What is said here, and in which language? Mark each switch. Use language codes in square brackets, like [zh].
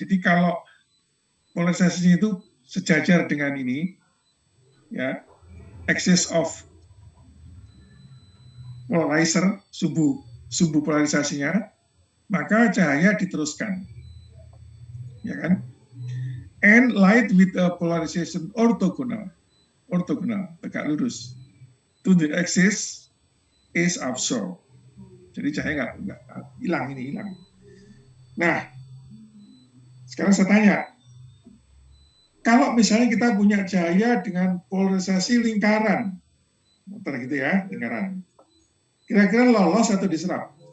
[id] Jadi kalau polarisasinya itu sejajar dengan ini, ya, [en] axis of polarizer, [id] sumbu polarisasinya, maka cahaya diteruskan, ya kan? [en] And light with a polarization orthogonal, [id] tegak lurus, [en] to the axis is absorbed. [id] Jadi cahaya nggak hilang, ini hilang. Nah, sekarang saya tanya, kalau misalnya kita punya cahaya dengan polarisasi lingkaran, muter gitu ya, lingkaran, kira-kira lolos atau diserap?